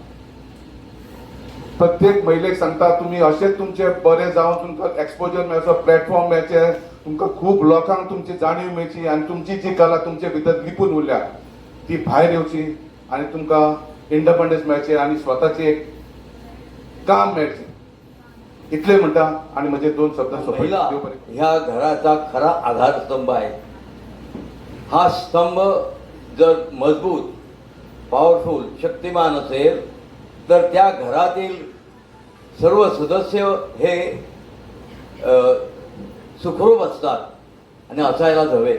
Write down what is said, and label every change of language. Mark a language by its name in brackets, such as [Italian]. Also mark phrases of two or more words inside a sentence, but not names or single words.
[Konkani] प्रत्येक महिलेक सांगता तुमी अशेंच तुमचे बरें जावन तुमकां एक्सपोजर मेळचो, प्लॅटफॉर्म मेळचे, तुमकां खूब लोकांक तुमची जाणीव मेळची आनी तुमची जी कला तुमचे भितर लिपून उरल्या ती भायर येवची आनी तुमकां इंडिपेंडन्स मेळचे आनी स्वताचे एक काम मेळचें. इतलें म्हणटा आनी म्हजे 2 शब्द [Marathi] महिला ह्या घराचा खरा आधारस्तंभ आहे. हा स्तंभ जर मजबूत, पॉवरफुल, शक्तिमान असेल तर त्या घरातील सर्व सदस्य हे सुखरूप असतात आणि असायलाच हवे.